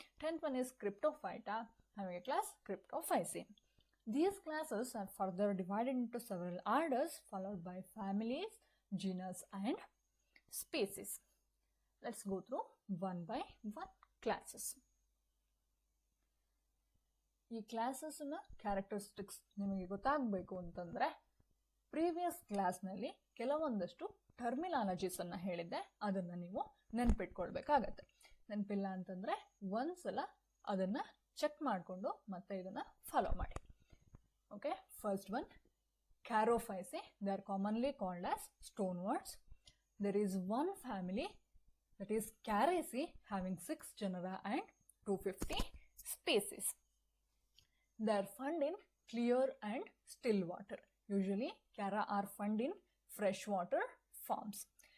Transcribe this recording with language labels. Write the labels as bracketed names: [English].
[English] 10th one is Cryptophyta, having a class Cryptophyceae. These classes are further divided into several orders followed by families, genus and species. Let's go through one by one classes. [Kannada] ಈ ಕ್ಲಾಸಸ್ನ characteristics ನಿಮಗೆ ಗೊತ್ತಾಗಬೇಕು ಅಂತಂದರೆ previous ಕ್ಲಾಸ್ನಲ್ಲಿ ಕೆಲವೊಂದಷ್ಟು terminologies ಅನ್ನು ಹೇಳಿದ್ದೆ, ಅದನ್ನು ನೀವು ನೆನ್ಪಿಟ್ಕೊಳ್ಬೇಕಾಗತ್ತೆ. ನೆನಪಿಲ್ಲ ಅಂತಂದರೆ ಒಂದ್ಸಲ ಅದನ್ನು ಚೆಕ್ ಮಾಡಿಕೊಂಡು ಮತ್ತೆ ಇದನ್ನು ಫಾಲೋ ಮಾಡಿ. [English] Okay, first one Charophyceae. They are commonly called as stoneworts. There is one family, that is Characeae, having 6 genera and 250 species. They are found in clear and still water. Usually, Chara are found in freshwater forms.